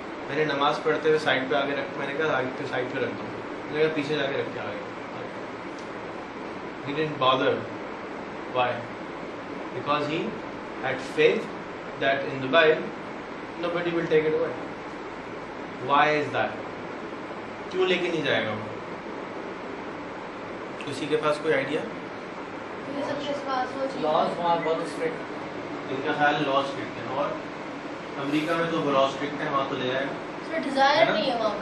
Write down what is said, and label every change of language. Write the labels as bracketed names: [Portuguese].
[Urdu] میں نے نماز پڑھتے ہوئے سائڈ پہ آگے رکھ, میں نے کہا آگے پہ سائڈ پہ رکھ دوں, میں نے کہا پیچھے جا کے رکھ کے آگے. [English] He didn't bother. Why? Because he had faith that in Dubai nobody will take it away. Why is that? [Urdu] کیوں لے کے نہیں جائے گا وہ؟ کسی کے پاس کوئی آئیڈیا؟ لاز وہاں بہت اسٹرکٹ. ان کا خیال لا اسٹرکٹ ہے, اور امریکہ میں تو لا اسٹرکٹ ہے, وہاں تو لے جائے گا. سر ڈیزائر نہیں ہے وہاں پہ.